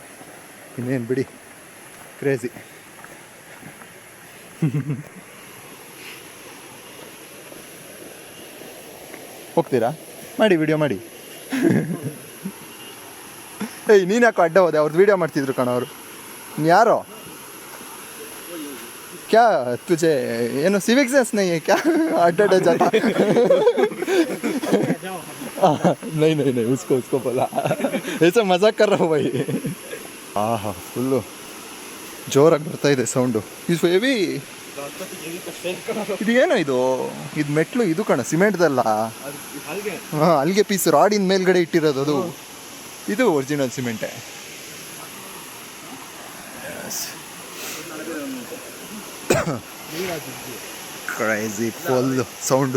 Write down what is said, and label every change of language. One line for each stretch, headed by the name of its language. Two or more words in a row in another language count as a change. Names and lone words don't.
Kannada: ಇನ್ನೇನು ಬಿಡಿ, ಕ್ರೇಜಿ. ಹೋಗ್ತೀರಾ? ಮಾಡಿ, ವಿಡಿಯೋ ಮಾಡಿ. ಏಯ್ ನೀನು ಯಾಕೋ ಅಡ್ಡ ಹೋದೆ? ಅವ್ರದ್ದು ವೀಡಿಯೋ ಮಾಡ್ತಿದ್ರು ಕಣ ಅವರು. ಯಾರೋ
Hindi: क्या तुझे
Kannada: ಏನು
Hindi: सिविक सेंस नहीं है क्या? अड्डा जाता नहीं उसको बोला ऐसा मजाक कर रहा हूँ भाई.
Kannada: ಆಹಾ ಫುಲ್ಲು ಜೋರಾಗಿ ಬರ್ತಾ ಇದೆ ಸೌಂಡು. ಇದು ಹೆವಿ. ಇದು ಏನೋ ಇದು ಮೆಟ್ಲು ಇದು ಕಣ, ಸಿಮೆಂಟ್ದಲ್ಲ. ಹಾಂ, ಅಲ್ಲಿಗೆ ಪೀಸ್ ರಾಡಿನ ಮೇಲ್ಗಡೆ ಇಟ್ಟಿರೋದು ಅದು. ಇದು ಒರಿಜಿನಲ್ ಸಿಮೆಂಟೇ. ಕ್ರೇಜಿ ಫುಲ್ ಸೌಂಡು.